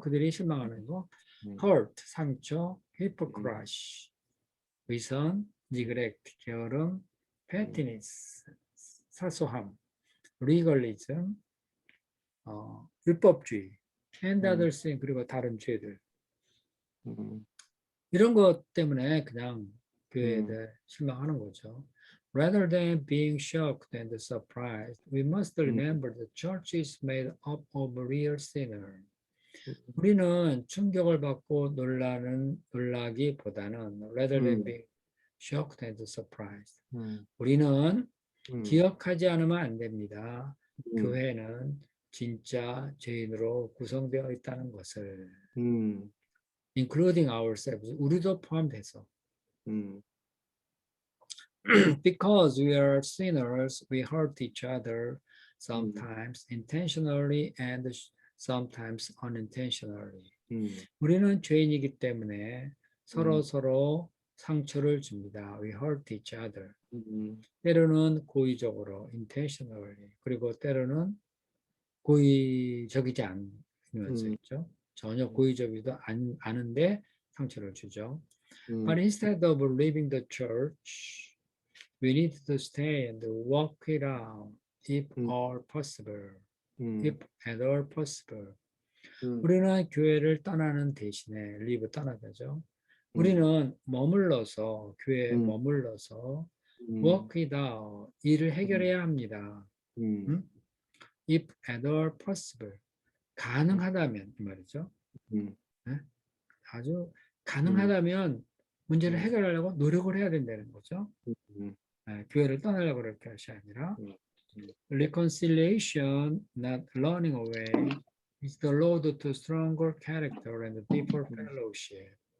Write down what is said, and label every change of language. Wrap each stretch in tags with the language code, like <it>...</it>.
<ko>그들이 실망하는 거. 음, hurt, 상처, 음,</ko> <en>hypocrisy, 위선, neglect, 게으름, pettiness, 사소함, legalism, 율법주의, and 음, other sin,</en> <ko>그리고 다른 죄들. 음, 이런 것 때문에 그냥 교회에 음, 대해 실망하는 거죠.</ko> <en>Rather than being shocked and surprised, we must 음, remember the church is made up of real sinners. 음,</en> <ko>우리는 충격을 받고 놀라기보다는</ko> <en>rather than 음, being shocked and surprised. 음,</en> <ko>우리는 음, 기억하지 않으면 안 됩니다. 음, 교회는 진짜 죄인으로 구성되어 있다는 것을, 음,</ko> <en>including ourselves,</en> <ko>우리도 포함돼서. 음,</ko> <en>Because we are sinners, we hurt each other, 음, sometimes intentionally and sometimes unintentionally. 음,</en> <ko>우리는 죄인이기 때문에 음, 서로 상처를 줍니다.</ko> <en>We hurt each other. 음,</en> <ko>때로는 고의적으로, intentionally, 그리고 때로는 고의적이지 않으면서 음, 있죠. 전혀 고의적이지도 않은데 상처를 주죠.</ko> <en>But instead of leaving the church, we need to stay and walk it out if 음, all possible. If 음, at all possible. 음,</en> <ko>우리는 교회를 떠나는 대신에 leave 떠나다죠. 음, 우리는 머물러서 교회에 음, 머물러서 음,</ko> <en>work it out 일을 음,</en> <ko>해결해야 합니다. 음, 응?</ko> <en>If at all possible</en> <ko>가능하다면 이 말이죠. 음, 네? 아주 음, 가능하다면 문제를 음, 해결하려고 노력을 해야 된다는 거죠. 음, 교회를 떠나려고 그럴 것이 아니라 음, 음,</ko> <en>reconciliation, not running away, is the road to stronger character and deeper fellowship.</en>